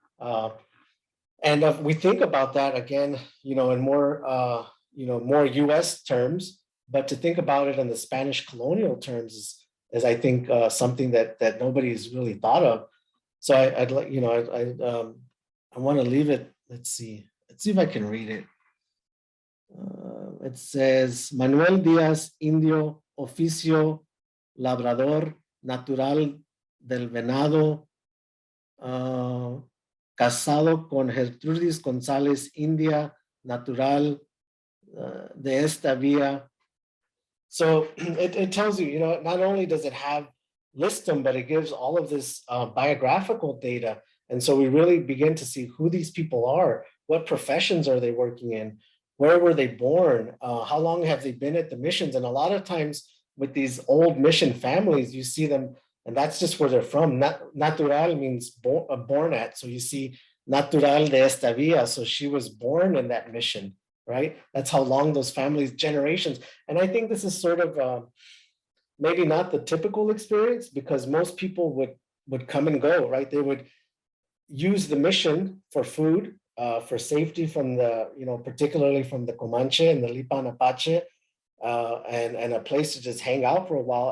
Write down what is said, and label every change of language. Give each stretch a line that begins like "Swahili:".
English: And if we think about that again, you know, in more more U.S. terms, but to think about it in the Spanish colonial terms is I think something that nobody's really thought of. So I'd like, you know, I want to leave it. Let's see if I can read it. It says
Spanish: Manuel Díaz, Indio, Oficio, Labrador, Natural del Venado, casado con Gertrudis González, India, natural de esta vía.
English: So it tells you, you know, not only does it have list them, but it gives all of this biographical data. And so we really begin to see who these people are, what professions are they working in, where were they born, how long have they been at the missions. And a lot of times with these old mission families, you see them, and that's just where they're from. Natural means born at. So you see
Spanish: natural de esta vía.
English: So she was born in that mission, right? That's how long those families, generations. And I think this is sort of maybe not the typical experience, because most people would come and go, right? They would use the mission for food, for safety from the, you know, particularly from the Comanche and the Lipan Apache, and a place to just hang out for a while.